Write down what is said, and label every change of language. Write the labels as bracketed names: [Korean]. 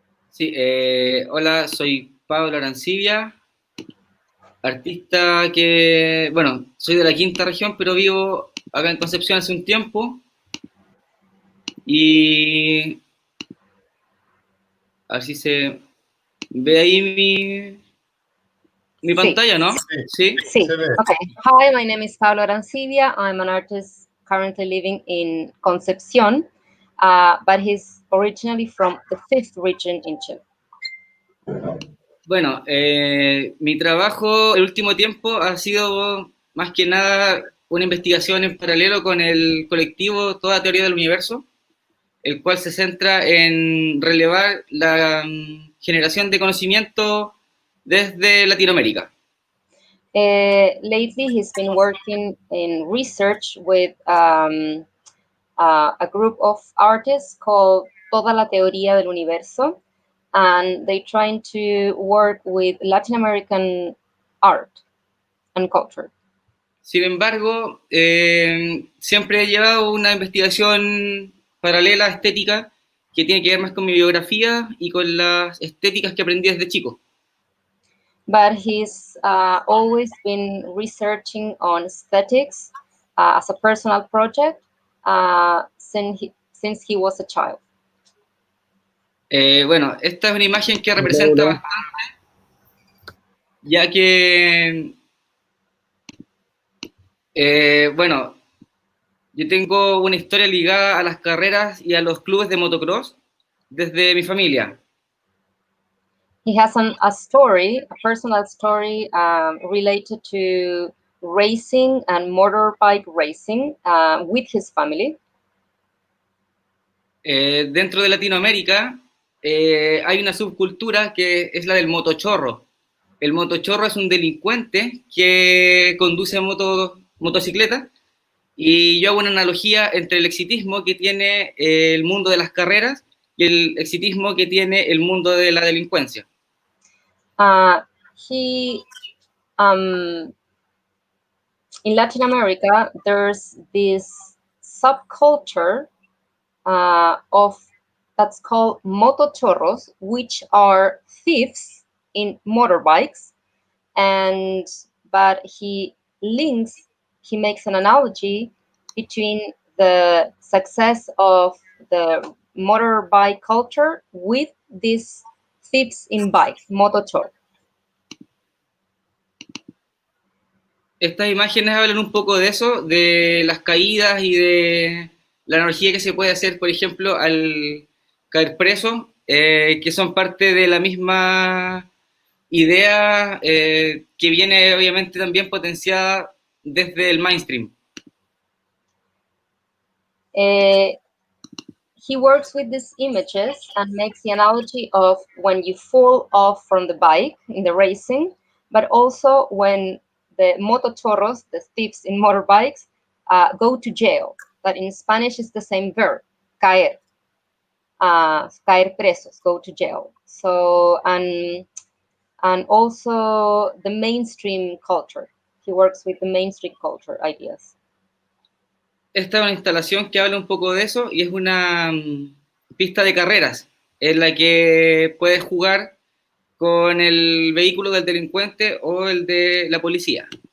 [Spanish] Sí, hola, soy Pablo Arancibia, artista que, bueno, soy de la quinta región, pero vivo acá en Concepción hace un tiempo. Y así se ve ahí mi pantalla, ¿no? [English] Sí. Okay. Hi, my name is Pablo Arancibia. I'm an artist currently living in Concepción, but he's originally from the 5th region in Chile. [Spanish] Bueno, mi trabajo el último tiempo ha sido más que nada una investigación en paralelo con el colectivo Toda Teoría del Universo, el cual se centra en relevar la generación de conocimiento desde Latinoamérica. [English] Lately, he's been working in research with a group of artists called Toda la Teoría del Universo, and they're trying to work with Latin American art and culture. [Spanish] Sin embargo, siempre he llevado una investigación paralela estética que tiene que ver más con mi biografía y con las estéticas que aprendí desde chico. [English] But he's always been researching on aesthetics as a personal project since he was a child. [Spanish] Bueno, esta es una imagen que representa bastante, ya que, bueno, yo tengo una historia ligada a las carreras y a los clubes de motocross desde mi familia. [English] He has a story, a personal story related to racing and motorbike racing with his family. [Spanish] Dentro de Latinoamérica hay una subcultura que es la del motochorro. El motochorro es un delincuente que conduce motocicleta, y yo hago una analogía entre el exitismo que tiene el mundo de las carreras y el exitismo que tiene el mundo de la delincuencia. [English] He in Latin America, there's this subculture of that's called motochorros, which are thieves in motorbikes, but he makes an analogy between the success of the motorbike culture with these thieves in bikes, motochorros. [Spanish] Estas imágenes hablan un poco de eso, de las caídas y de la analogía que se puede hacer, por ejemplo, al caer preso, que son parte de la misma idea que viene obviamente también potenciada desde el mainstream. [English] He works with these images and makes the analogy of when you fall off from the bike in the racing, but also when the motochorros, the thieves in motorbikes, go to jail. That in Spanish is the same verb, caer. [Spanish] Caer presos, [English] go to jail. So, and also the mainstream culture. He works with the mainstream culture ideas. [Spanish] Esta es una instalación que habla un poco de eso y es una pista de carreras en la que puedes jugar con el vehículo del delincuente o el de la policía.